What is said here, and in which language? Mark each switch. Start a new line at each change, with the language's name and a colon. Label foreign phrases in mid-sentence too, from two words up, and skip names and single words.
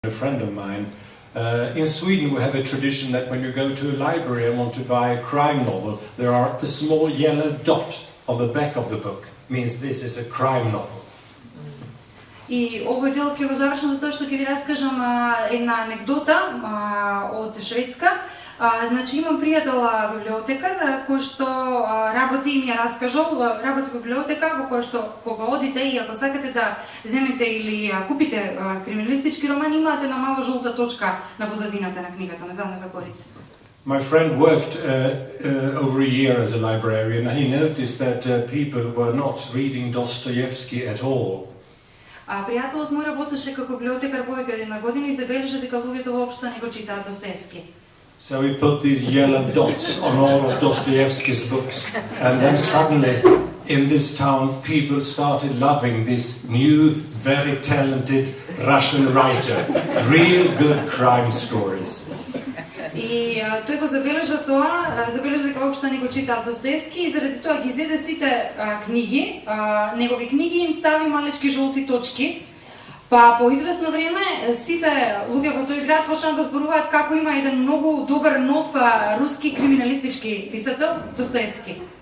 English: A friend of mine. In Sweden we have a tradition that when you go to a library and want to buy a crime novel, there are a small yellow dot on the back of the book. Means this is a crime novel.
Macedonian: И овој дел ќе го завршам затоа што ќе ви раскажам една анекдота од Шведска. Значи имам пријател библиотекар кој што работи и ми ја раскажал, работи библиотека во која што кога одите и ако сакате да земете или купите криминалистички романи, имате една мала жолта точка на позадината на книгата, на задната корица.
English: My friend worked over a year as a librarian and he noticed that people were not reading Dostoevsky at all.
Macedonian: Пријателот мој работеше како библиотекар повеќе од една година и забележа дека луѓето воопшто не го читаат Достоевски.
English: So we put these yellow dots on all of Dostoevsky's books, and then suddenly in this town people started loving this new, very talented Russian writer. Real good crime stories.
Macedonian: И тој го забележа тоа, забележа дека воопшто не го читаат Достоевски и заради тоа ги зеде сите книги, негови книги им стави малечки жолти точки. Па по известно време сите луѓе во тој град почнаа да зборуваат како има еден многу добар нов руски криминалистички писател Достоевски.